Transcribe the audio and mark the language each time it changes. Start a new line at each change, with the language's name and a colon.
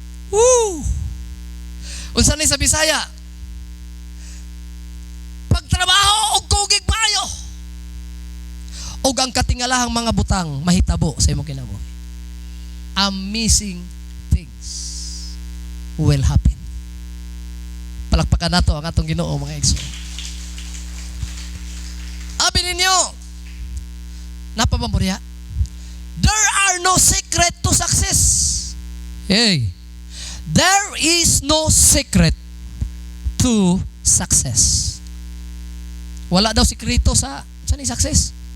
Cebuano: Woo! Unsa ni sa Bisaya? Pagtrabaho og kugig maayo. Og ang katingalahang mga butang mahitabo sa imong kinabuhi.
English: Amazing things will happen.
Cebuano: Palakpakan nato ang atong Ginoo mga igsoon. Abi ninyo, napabamburya,
English: there are no secret to success. Hey, there is no secret to success.
Cebuano: Wala daw sikreto sa ni success.